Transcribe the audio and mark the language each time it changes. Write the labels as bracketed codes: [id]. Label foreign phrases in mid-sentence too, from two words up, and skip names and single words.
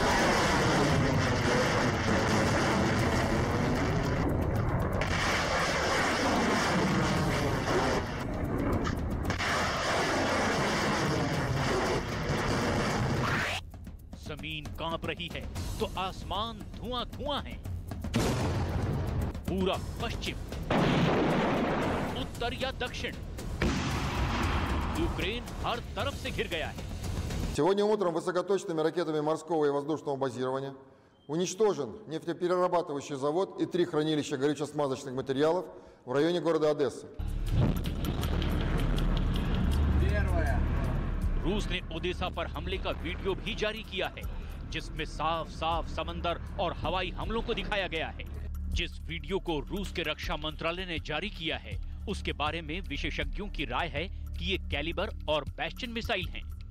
[hi] जमीन कांप रही है तो आसमान धुआं-धुआं है। पूरा पश्चिम, उत्तर या दक्षिण, यूक्रेन हर तरफ से घिर गया है। [ru] Сегодня утром высокоточными ракетами морского и воздушного базирования уничтожен нефтеперерабатывающий завод и 3 хранилища горюче-смазочных материалов в районе города Одесса. [hi] रूस ने ओदेसा पर हमले का वीडियो भी जारी किया है जिसमें साफ साफ समंदर और हवाई हमलों को दिखाया गया है। जिस वीडियो को रूस के रक्षा मंत्रालय ने जारी किया है उसके बारे में विशेषज्ञों की राय है कि ये कैलिबर और बैस्टियन मिसाइल हैं।